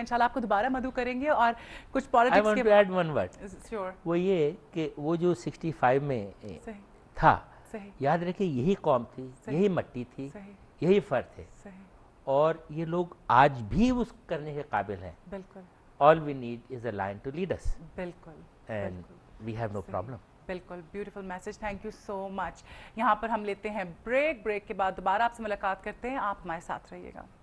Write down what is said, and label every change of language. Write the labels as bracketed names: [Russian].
[Urdu] انشاءاللہ آپ کو دوبارہ مدعو کریں گے اور کچھ پولیٹکس کے. [English] I want to add one word. [Urdu] وہ یہ کہ وہ جو 65 میں تھا, یاد رکھیں یہی قوم تھی, یہی مٹی تھی, یہی فرد تھے, اور یہ لوگ آج بھی اس کرنے کے قابل ہیں. بالکل. [English] All we need is a lion to lead us. [Urdu] بالکل. [English] And we have no problem. [Urdu] بالکل. [English] Beautiful message, thank you so much. [Urdu] یہاں پر ہم لیتے ہیں بریک کے بعد دوبارہ آپ سے ملاقات کرتے ہیں, آپ ہمارے ساتھ رہیے گا.